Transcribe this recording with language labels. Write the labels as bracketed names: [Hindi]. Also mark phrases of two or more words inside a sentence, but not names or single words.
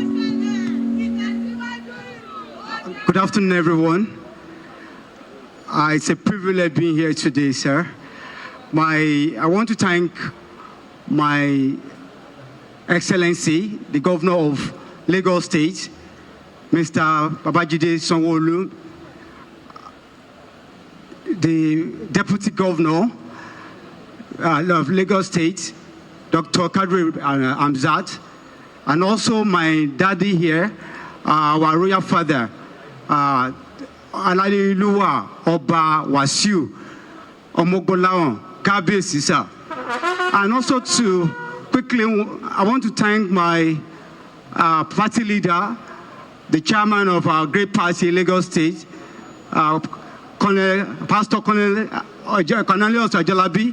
[English] Good afternoon, everyone. It's a privilege being here today, sir. I want to thank my Excellency, the Governor of Lagos State, Mr. Babajide Sanwo-Olu, the Deputy Governor of Lagos State, Dr. Kadri Hamzat, and also my daddy here, our royal father, Alaliluwa Oba Wasiu Omogbolahan Kábíyèsí sir. And also I want to thank my party leader, the chairman of our great party, Lagos State, Pastor Cornelius Ajalabi.